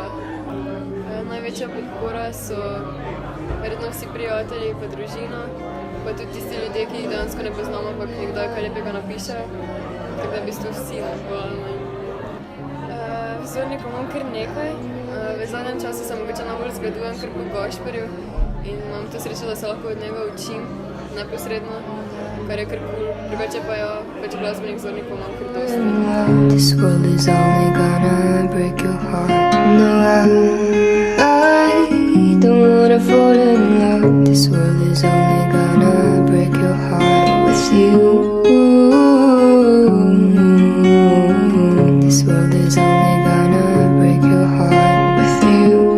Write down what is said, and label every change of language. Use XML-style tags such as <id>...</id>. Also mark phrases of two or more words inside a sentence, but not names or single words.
<sl>Največja podpora so verjetno vsi prijatelji pa družina, pa tudi tisti ljudje, ki jih dejansko ne poznamo, ampak mi kdaj kaj lepega napišejo, tako da v bistvu vsi najbolj. Vzornikov imam kar nekaj. V zadnjem času se mogoče najbolj zgledujem kar po Gašperju in imam to srečo, da se lahko od njega učim neposredno, kar je kar cool. Drugače pa ja, več glasbenih vzornikov imam kar dosti.</sl> <en>This world is only gonna break your heart. No, I don't wanna fall in love. This world is only gonna break your heart with you. This world is only gonna break your heart with you.</en>